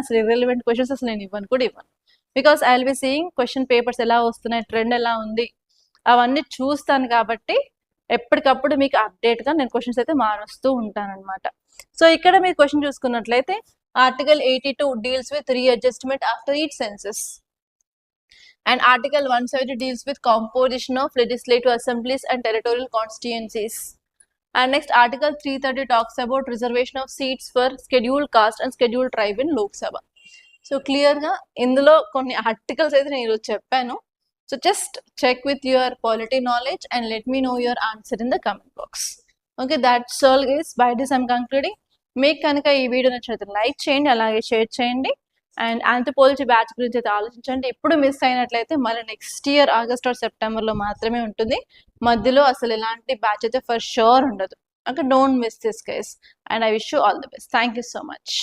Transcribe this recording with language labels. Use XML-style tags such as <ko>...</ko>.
<te>అసలు irrelevant questions అసలు నేను ఇవ్వను కూడా ఇవ్వను.</te> <en>because I will be seeing question papers</en> <te>ఎలా వస్తున్నాయి, ట్రెండ్ ఎలా ఉంది, అవన్నీ చూస్తాను. కాబట్టి ఎప్పటికప్పుడు మీకు అప్డేట్గా నేను క్వశ్చన్స్ అయితే మారుస్తూ ఉంటానన్నమాట. సో ఇక్కడ మీరు క్వశ్చన్ చూసుకున్నట్లయితే</te> <en>Article 82 deals with readjustment after each census. And Article 170 deals with composition of legislative assemblies and territorial constituencies. And next, Article 330 talks about reservation of seats for scheduled caste and scheduled tribe in Lok Sabha.</en> <te>So clear ga indulo konni articles aithe nenu cheppanu.</te> <en>So just check with your polity knowledge and let me know your answer in the comment box. Okay, that's all guys. By this I'm concluding.</en> <te>మీకు కనుక ఈ video నచ్చినట్లయితే like చేయండి, అలాగే share చేయండి. And anthropology batch గురించి అయితే ఆలోచించండి. ఇప్పుడు మిస్ అయినట్లయితే మళ్ళీ నెక్స్ట్ ఇయర్ ఆగస్ట్ ఆర్ సెప్టెంబర్లో మాత్రమే ఉంటుంది. మధ్యలో అసలు ఎలాంటి బ్యాచ్ అయితే ఫర్ షూర్ ఉండదు.</te> <en>Okay, don't miss this guys and I wish you all the best. Thank you so much.</en>